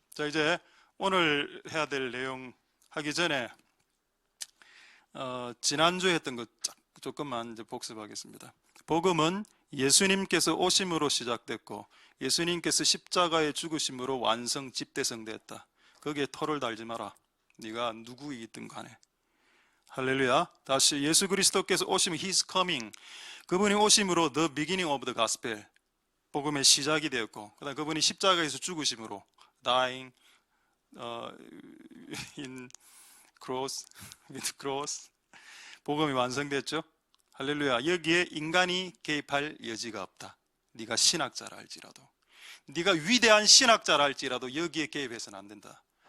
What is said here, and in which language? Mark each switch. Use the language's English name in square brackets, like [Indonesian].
[Korean] 자, 이제 오늘 해야 될 내용 하기 전에 지난주에 했던 것 조금만 이제 복습하겠습니다. 복음은 예수님께서 오심으로 시작됐고 예수님께서 십자가의 죽으심으로 완성 집대성됐다. 거기에 털을 달지 마라. 네가 누구이든 간에. 할렐루야. 다시 예수 그리스도께서 오시면 [English] He's coming. [Korean] 그분이 오심으로 [English] The beginning of the gospel. [Korean] 복음의 시작이 되었고 그다음 그분이 십자가에서 죽으심으로 [English] dying in cross with cross. [Korean] 복음이 완성됐죠. 할렐루야. 여기에 인간이 개입할 여지가 없다. 네가 신학자라 할지라도, 네가 위대한 신학자라 할지라도 여기에 개입해서는 안 된다.